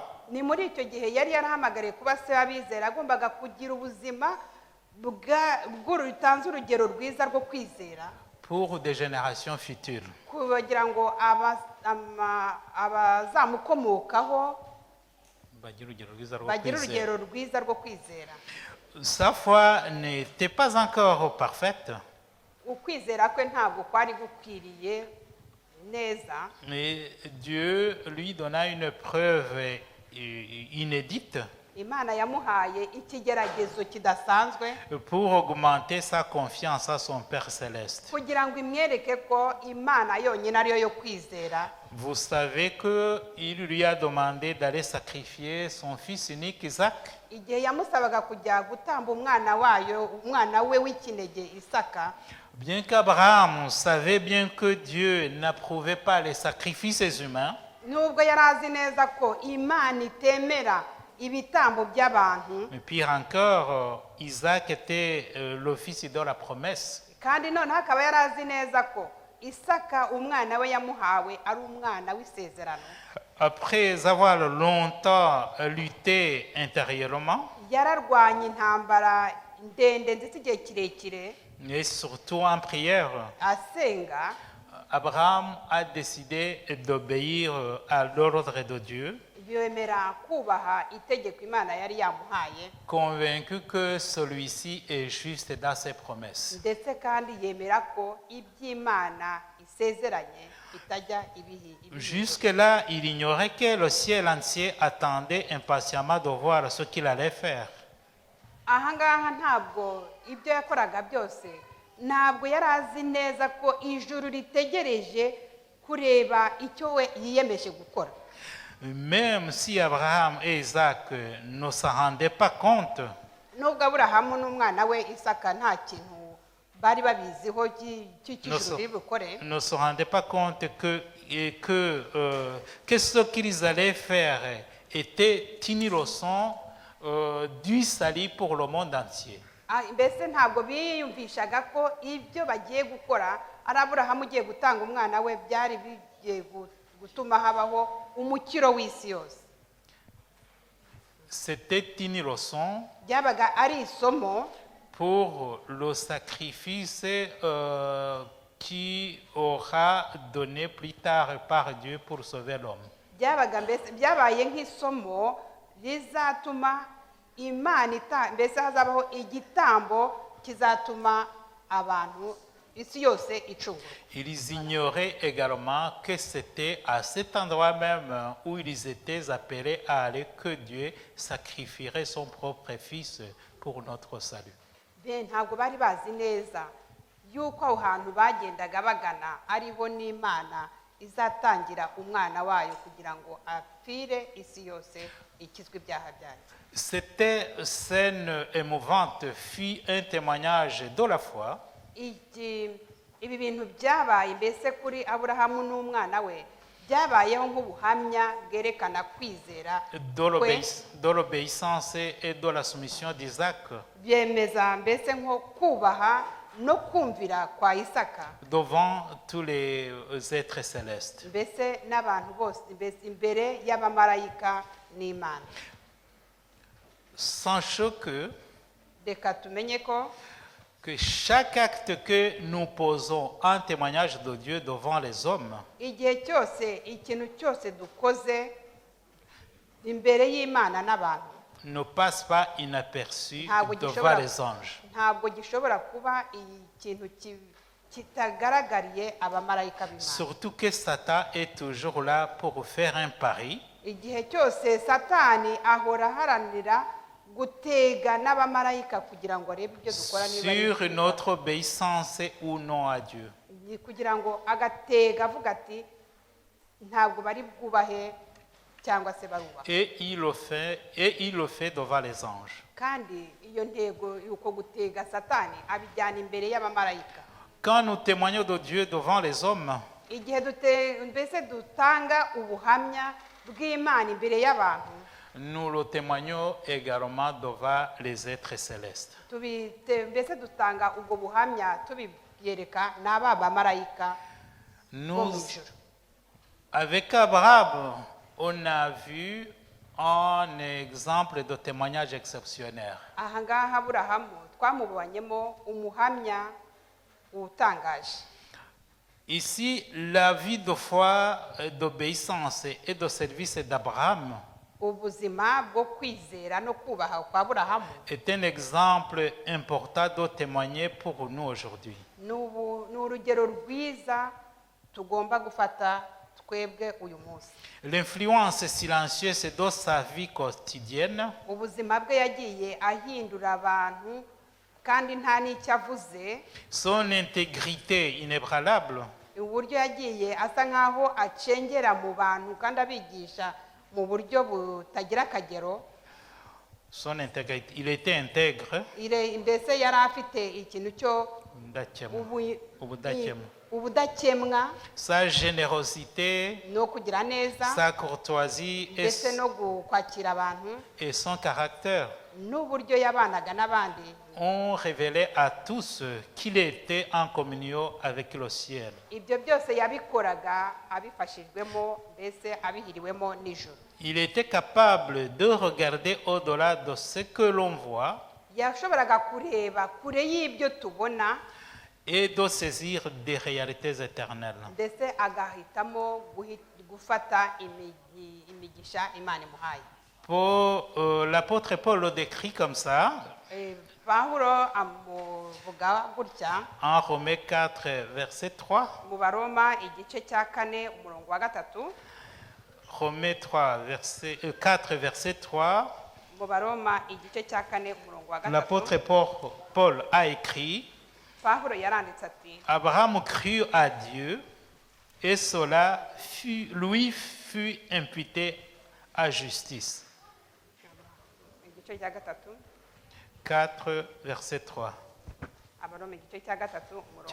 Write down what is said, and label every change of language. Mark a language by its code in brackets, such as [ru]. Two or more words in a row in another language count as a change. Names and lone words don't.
[rw] Ni muri icyo gihe yari yarahamagariye kuba se w'abizera, agombaga kugira ubuzima butanze urugero rwiza rwo kwizera [fr] pour des générations futures. [rw] kugira ngo abazamukomokaho bagire urugero rwiza rwo kwizera. [fr] Sa foi n'était pas encore parfaite. [rw] Ukwizera kwe ntabwo kwari gukwiriye neza. [fr] Mais Dieu lui donna une preuve inédite. [rw] imana yamuhaye ikigeragezo kidasanzwe [fr] pour augmenter sa confiance à son Père céleste. [rw] kugira ngo imwereke ko imana yonyine ariyo yo kwizera. [fr] Vous savez qu'il lui a demandé d'aller sacrifier son fils unique Isaac. [rw] Igihe yamusabaga kujya gutamba umwana we w'ikinege Isaka, [fr] Bien qu'Abraham savait bien que Dieu n'approuvait pas les sacrifices humains, [rw] nubwo yari azi neza ko imana itemera ibitambo by'abantu, [fr] mais pire encore, Isaac était le fils de la promesse. [rw] kandi noneho akaba yari azi neza ko Isaka umwana we yamuhawe ari umwana w'isezerano. [fr] Après avoir longtemps lutté intérieurement, [rw] Yararwanye intambara ndende ndetse igihe kirekire [fr] et surtout en prière, [rw] asenga, [fr] Abraham a décidé d'obéir à l'ordre de Dieu, [rw] yemera kubaha itegeko imana yari yamuhaye, [fr] convaincu que celui-ci est juste dans ses promesses. [rw] ndetse kandi yemera ko iby'imana isezeranye itajya ibihi. [fr] Jusque-là, il ignorait que le ciel entier attendait impatiemment de voir ce qu'il allait faire. [rw] Ahangaha ntabwo ibyo yakoraga byose, ntabwo yari azi neza ko ijuru ritegereje kureba icyo we yiyemeje gukora. [fr] Même si Abraham et Isaac ne s'en rendaient pas compte, [rw] Nubwo Aburahamu n'umwana we Isaka nta kintu bari babiziho cy'ijuru riri bukore, [fr] ne se rendaient pas compte que ce qu'ils allaient faire était une leçon du salut pour le monde entier. [rw] mbese ntabwo biyumvishaga ko ibyo bagiye gukora ari Aburahamu ugiye gutanga umwana we byari bigiye gutuma habaho umukiro w'isi yose. [fr] C'était une leçon [rw] Byabaga ari isomo [fr] pour le sacrifice qui aura donné plus tard par Dieu pour sauver l'homme. [rw] byabaye nk'isomo rizatuma imana mbese hazabaho igitambo kizatuma abantu isi yose icungurwa. [fr] Ils ignoraient également que c'était à cet endroit même où ils étaient appelés à aller que Dieu sacrifierait son propre fils pour notre salut. [rw] Ntabwo bari bazi neza yuko aho hantu bagendaga bagana ariho n'imana izatangira umwana wayo kugira ngo apfire isi yose ikizwe ibyaha byayo. [fr] Cette scène émouvante fut un témoignage de la foi [rw] Ibi bintu byabaye mbese kuri Aburahamu n'umwana we byabayeho nk'ubuhamya bwerekana kwizera [fr] de l'obéissance et de la soumission d'Isaac [rw] byemeza mbese nko kubaha no kumvira kwa Isaka [fr] devant tous les êtres célestes. [rw] mbese n'abantu bose mbese imbere y'abamarayika n'Imana. [fr] Sachant que [rw] Reka tumenye ko [fr] chaque acte que nous posons en témoignage de Dieu devant les hommes [rw] igihe cyose ikintu cyose dukoze imbere y'Imana n'abantu [fr] ne passe pas inaperçu [rw] Ntabwo [fr] devant [rw] gishobora- [fr] les anges. [rw] ntabwo gishobora kuba ikintu kitagaragariye abamarayika b'Imana. [fr] Surtout que Satan est toujours là pour faire un pari [rw] Igihe cyose Satani ahora aharanira gutega n'abamarayika kugira ngo arebe ibyo dukora niba ari [fr] sur [rw] byiza. [fr] notre obéissance ou non à Dieu. [rw] Kugira ngo agatega avuga ati ntabwo bari bwubahe cyangwa se barubaha. [fr] Et il le fait devant les anges. [rw] Kandi iyo ntego y'uko gutega Satani abijyana imbere y'abamarayika. [fr] Quand nous témoignons de Dieu devant les hommes, [rw] Igihe mbese dutanga ubuhamya bw'Imana imbere y'abantu, [fr] nous le témoignons également devant les êtres célestes. [rw] mbese dutanga ubwo buhamya tubiyereka n'aba bamarayika bo mu [fr] Nous, [rw] ijuru. [fr] avec Abraham, on a vu un exemple de témoignage exceptionnel. [rw] Aha ngaha Aburahamu twamubonyemo umuhamya utangaje. [fr] Ici, la vie de foi, d'obéissance et de service d'Abraham [rw] Ubuzima bwo kwizera no kubaha kwa Aburahamu [fr] est un exemple important de témoigner pour nous aujourd'hui. [rw] ni urugero rwiza tugomba gufata twebwe uyu munsi. [fr] L'influence silencieuse de sa vie quotidienne [rw] Ubuzima bwe yagiye ahindura abantu kandi nta n'icyo avuze. [fr] son intégrité inébranlable, [rw] Uburyo yagiye asa nk'aho acengera mu bantu kandi abigisha mu buryo butagira akagero. [fr] son intégrité, il était intègre, [rw] Mbese yari afite ikintu cyo ubudakemwa, [fr] sa générosité, [rw] no kugira neza, [fr] sa courtoisie [rw] ndetse no kwakira abantu, [fr] et son caractère [rw] n'uburyo yabanaga n'abandi [fr] ont révélé à tous qu'il était en communion avec le ciel. [rw] ibyo byose yabikoraga abifashijwemo, mbese abihiriwemo n'ijuru. [fr] Il était capable de regarder au-delà de ce que l'on voit [rw] Yashoboraga kureba kure y'ibyo tubona, [fr] et de saisir des réalités éternelles. [rw] ndetse agahitamo gufata imigisha Imana imuhaye. [fr] L'apôtre Paul le décrit comme ça [rw] Pawulo amuvuga gutya [fr] en Romains 4, verset 3. [rw] mu Baroma igice cya 4 umurongo wa 3. [fr] Romains 4, verset 3. [rw] Mu Baroma igice cya 4 umurongo wa 3. [fr] L'apôtre Paul a écrit: [rw] Pawulo yaranditse ati, [fr] Abraham crut à Dieu et cela lui fut imputé à justice. [rw] igice cya 3 [fr] 4, verset 3. [rw] Abaroma igice cya 3 umurongo